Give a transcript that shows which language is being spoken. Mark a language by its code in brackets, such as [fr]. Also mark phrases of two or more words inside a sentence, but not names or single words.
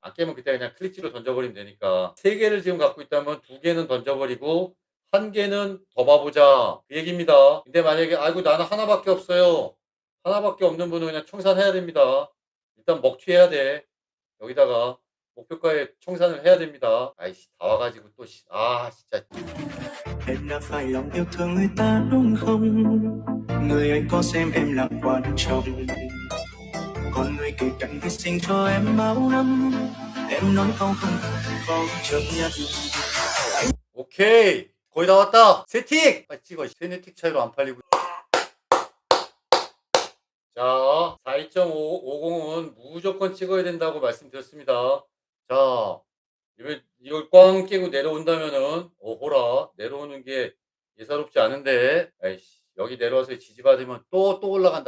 [ko] 안 깨면 그때 그냥 클릭지로 던져버리면 되니까. 3개를 지금 갖고 있다면 2개는 던져버리고 1개는 더 봐보자. 그 얘기입니다. 근데 만약에 아이고 나는 하나밖에 없어요. 하나밖에 없는 분은 그냥 청산해야 됩니다. 일단 먹튀해야 돼. 여기다가 목표가에 청산을 해야 됩니다. 아이씨 다 와가지고 또 진짜. [vi] em đã phải lòng yêu thương người ta đúng không người ấy có xem em là quan trọng còn người kể cạnh hy sinh cho em bao năm em nói câu không chấp nhận [ko] 오케이 거의 다 왔다. 세팅 빨리 찍어. 세네틱 차이로 안 팔리고. 자 42.50은 무조건 찍어야 된다고 말씀드렸습니다. 자 이걸 꽝 깨고 내려온다면은 오호라 내려오는 게 예사롭지 않은데 아이씨 여기 내려와서 지지받으면 또 올라간다.